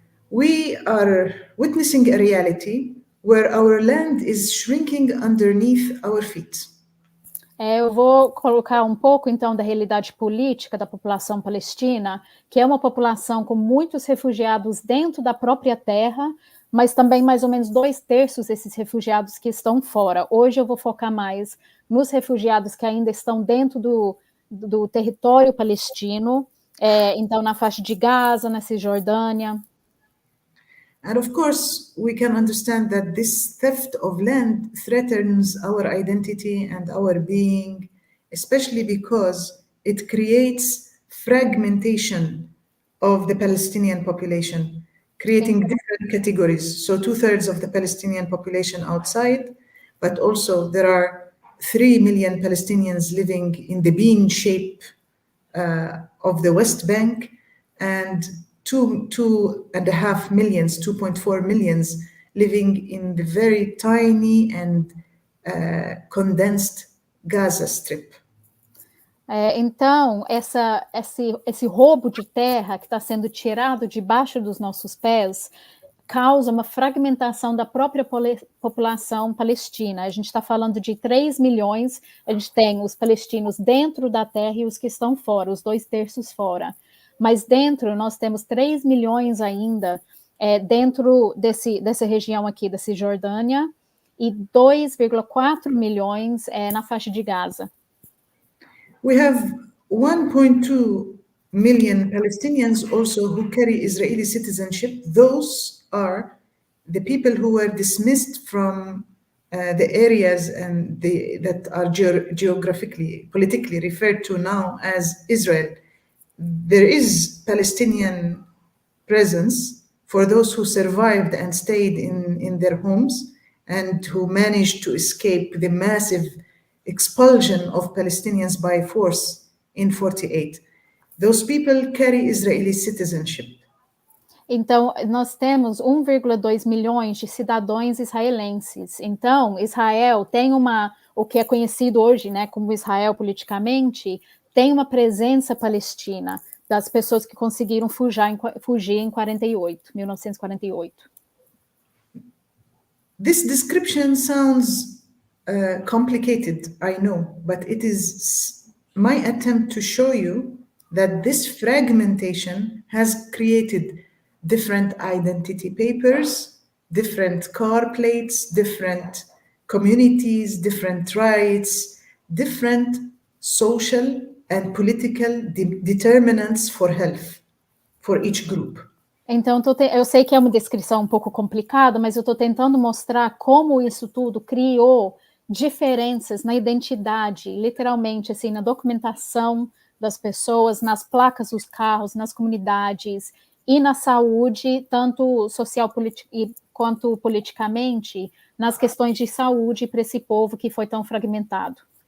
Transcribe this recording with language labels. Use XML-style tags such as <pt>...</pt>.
<en>We are witnessing a reality where our land is shrinking underneath our feet.</en> <pt>Eu vou colocar um pouco, então, da realidade política da população palestina, que é uma população com muitos refugiados dentro da própria terra, mas também mais ou menos 2/3 desses refugiados que estão fora. Hoje eu vou focar mais nos refugiados que ainda estão dentro do território palestino, então na faixa de Gaza, na Cisjordânia.</pt> <en>And of course, we can understand that this theft of land threatens our identity and our being, especially because it creates fragmentation of the Palestinian population, creating different categories. So 2/3 of the Palestinian population outside, but also there are 3 million Palestinians living in the bean shape of the West Bank, and 2.5 millions, 2.4 millions living in the very tiny and condensed Gaza Strip.</en> <pt>Então, esse roubo de terra que está sendo tirado debaixo dos nossos pés causa uma fragmentação da própria população palestina. A gente está falando de 3 milhões, a gente tem os palestinos dentro da terra e os que estão fora, os 2/3 fora. Mas dentro nós temos 3 milhões ainda dentro dessa região aqui da Cisjordânia e 2,4 milhões na faixa de Gaza.</pt> <en>We have 1.2 million Palestinians also who carry Israeli citizenship. Those are the people who were dismissed from the areas and that are geographically, politically referred to now as Israel. There is Palestinian presence for those who survived and stayed in their homes and who managed to escape the massive expulsion of Palestinians by force in 48. Those people carry Israeli citizenship.</en> <pt>Então, nós temos 1,2 milhões de cidadãos israelenses. Então, Israel tem o que é conhecido hoje, né, como Israel politicamente, tem uma presença palestina das pessoas que conseguiram fugir em 1948.</pt> <en>This description sounds complicated, I know, but it is my attempt to show you that this fragmentation has created different identity papers, different car plates, different communities, different rights, different social and political determinants for health for each group.</en> <pt>Então, eu sei que é uma descrição um pouco complicada, mas eu estou tentando mostrar como isso tudo criou diferenças na identidade, literalmente, assim, na documentação das pessoas, nas placas dos carros, nas comunidades e na saúde, tanto social quanto politicamente, nas questões de saúde para esse povo que foi tão fragmentado.</pt>